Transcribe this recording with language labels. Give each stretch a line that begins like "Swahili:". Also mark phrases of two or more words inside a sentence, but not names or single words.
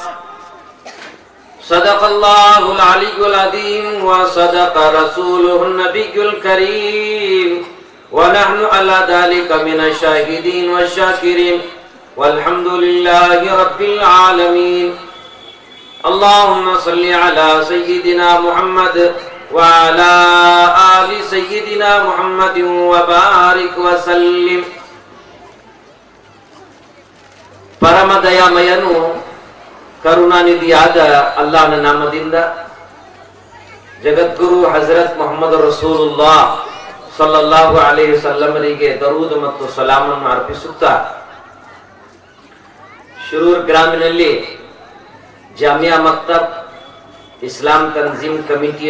Arabic: صدق الله العلي العظيم وصدق رسوله النبي الكريم، ونحن على ذلك من الشاهدين والشاكرين، والحمد لله رب العالمين. اللهم صل على سيدنا محمد وعلى آل سيدنا محمد وبارك وسلم.
Kannada: ಪರಮ ದಯಾಮಯನು ಕರುಣಾನಿಧಿಯಾದ ಅಲ್ಲಾಹನ ನಾಮದಿಂದ ಜಗದ್ಗುರು ಹಜರತ್ ಮೊಹಮ್ಮದ್ ರಸೂಲುಲ್ಲಾಹ್
Arabic: صلى الله عليه وسلم
Kannada: ದರೂದ್ ಮತ್ತು ಸಲಾಮನ್ನು ಅರ್ಪಿಸುತ್ತಾ, ಶಿರೂರ್ ಗ್ರಾಮಿನಲ್ಲಿ ಜಾಮಿಯಾ ಮಕ್ತಬ್ ಇಸ್ಲಾಂ ತಂಜೀಮ್ ಕಮಿಟಿಯ